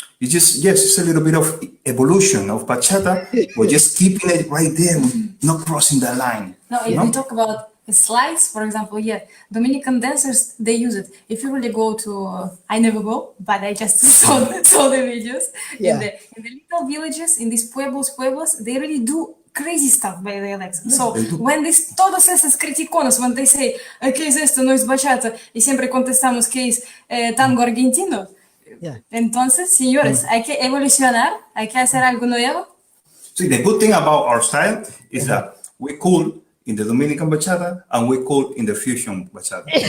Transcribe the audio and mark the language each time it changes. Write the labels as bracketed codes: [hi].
[en] It's just, it's a little bit of evolution of bachata, but just keeping it right there, not crossing the line. No, if we talk about slides, for example, Dominican dancers, they use it. If you really go to, I never go, but I just saw the videos. In the little villages, in these pueblos, they really do crazy stuff by their legs. So when [es] todos esos criticones, [en] when they say, [es] ¿qué es esto? No es bachata, y siempre contestamos que es tango argentino. Entonces, señores, hay que evolucionar, hay que hacer algo nuevo. [en] See, the good thing about our style is that we're cool in the Dominican bachata and we're cool in the fusion bachata.